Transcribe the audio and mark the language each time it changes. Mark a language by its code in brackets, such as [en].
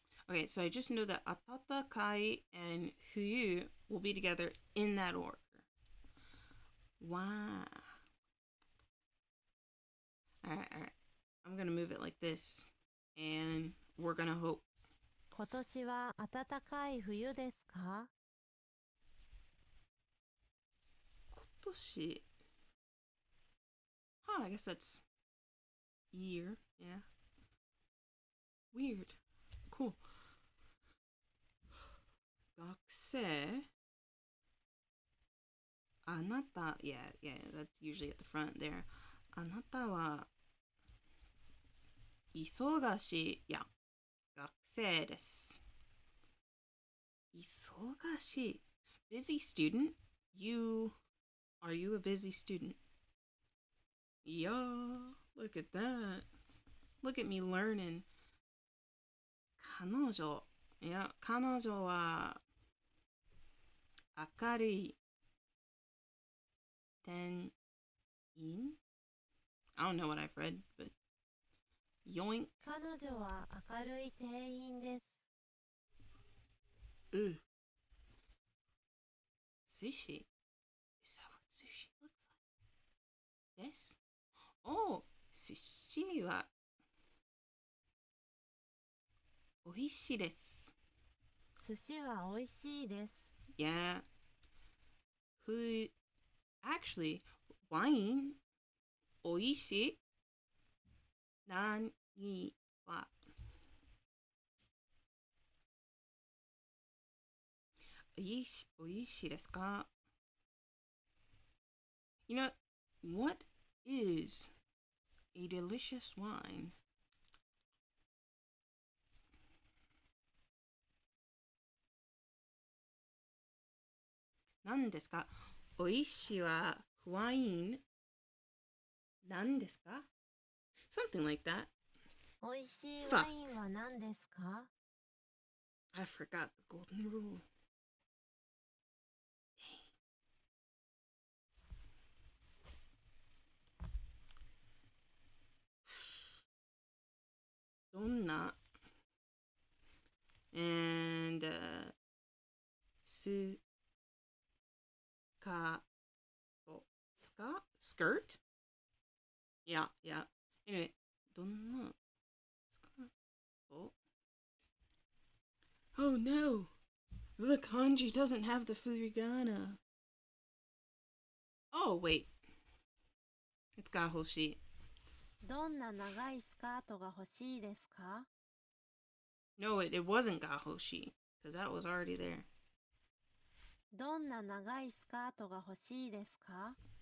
[en] Okay, so I just know that atatakai and huyu will be together in that order. Wow. All right. I'm gonna move it like this, and we're gonna hope. [ja] 今年は暖かい冬ですか？ Kotoshi. [en] Huh, I guess that's year. Yeah. Weird. Cool. [ja] 学生あなた [en] yeah, that's usually at the front there. [ja] あなたは忙しい。いや、学生です。忙しい。 [en] Busy student? Are you a busy student? Yeah, look at that. Look at me learning. [ja] 彼女。いや、彼女は明るい店員 [en] I don't know what I've read, but yoink. [ja] 彼女は明るい店員です。 Ugh. [en] Sushi? Is that what sushi looks like? Yes? [ja] Oh, sushi は美味しいです。寿司は美味しいです。 [en] Yeah. Who actually wine [ja] 美味しい何は美味しいですか [en] You know, what is a delicious wine? [ja] 何ですか美味しいはワイン何ですか [en] Something like that. [ja] 美味しいワインは何ですか？ [en] I forgot the golden rule. Donna and su ka skirt? Yeah. Anyway, donna Oh no! The kanji doesn't have the furigana. Oh wait. It's gahoshi. [ja] どんな長いスカートが欲しいですか？ [en] No, it wasn't gahoshi, because that was already there. [ja] どんな長いスカートが欲しいですか？